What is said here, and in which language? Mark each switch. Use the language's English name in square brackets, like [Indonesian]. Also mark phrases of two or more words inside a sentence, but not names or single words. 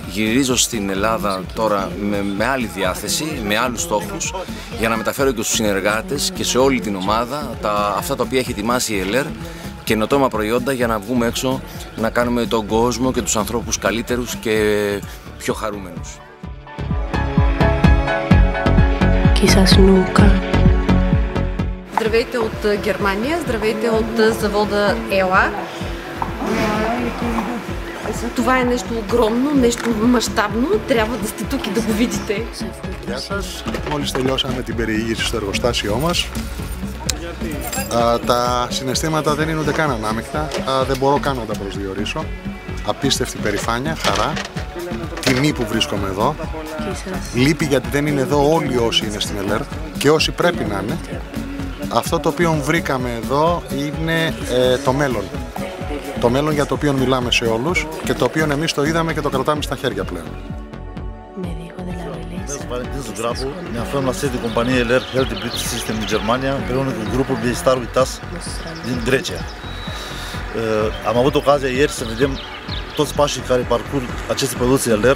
[Greek] Γυρίζω στην Ελλάδα τώρα με άλλη διάθεση, με άλλους στόχους, για να μεταφέρω και στους συνεργάτες και σε όλη την ομάδα αυτά τα οποία έχει ετοιμάσει η Ελέρ, καινοτόμα προϊόντα για να βγούμε έξω να κάνουμε τον κόσμο και τους ανθρώπους καλύτερους και πιο χαρούμενους. [Bulgarian] Здравейте от Германия, здравейте от завода Ела. Това е нещо огромно, нещо мащабно, трябва да сте тук и да го видите. [Greek] Γεια σας, μόλις τελειώσαμε την περιήγηση στο εργοστάσιό μας. Τα συναισθήματα δεν είναι ούτε καν ανάμεικτα, δεν μπορώ καν να τα προσδιορίσω. Απίστευτη περηφάνεια, χαρά, τιμή που βρίσκομαι εδώ. Λύπη γιατί δεν είναι εδώ όλοι όσοι είναι στην Ελέρ και όσοι πρέπει να είναι. Αυτό το οποίο βρήκαμε εδώ είναι το μέλλον. Το μέλλον για το οποίο μιλάμε σε όλους και το οποίο εμείς το είδαμε και το kratάμε στα χέρια πλέον. [Romanian] Valentin Zugrabu, ne aflăm la sediul companiei Elher Health Beauty System din Germania, împreună cu grupul Biestar Uitas din Grecia. Am avut ocazia ieri să vedem toți pașii care parcurg aceste produse Elher.